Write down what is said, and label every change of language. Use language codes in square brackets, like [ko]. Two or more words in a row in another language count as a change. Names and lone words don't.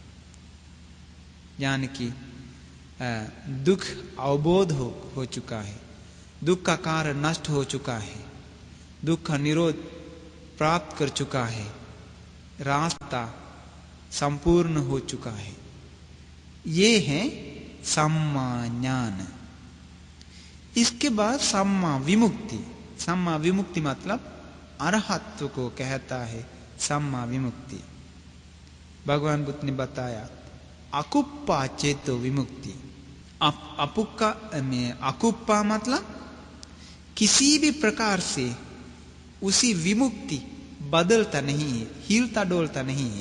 [hi] यानी कि दुख अवबोध हो चुका है, दुख का कारण नष्ट हो चुका है, दुख का निरोध प्राप्त कर चुका है, रास्ता संपूर्ण हो चुका है। ये है [pi] सम्मा ज्ञान। [hi] इसके बाद [pi] सम्मा विमुक्ति। सम्मा विमुक्ति [hi] मतलब अरहत्व को कहता है [pi] सम्मा विमुक्ति। [hi] भगवान बुद्ध ने बताया [pi] अकुप्पा चेतो विमुक्ति। [hi] अपुक्का में अकुप्पा मतलब किसी भी प्रकार से उसी विमुक्ति बदलता नहीं है, हिलता डोलता नहीं है।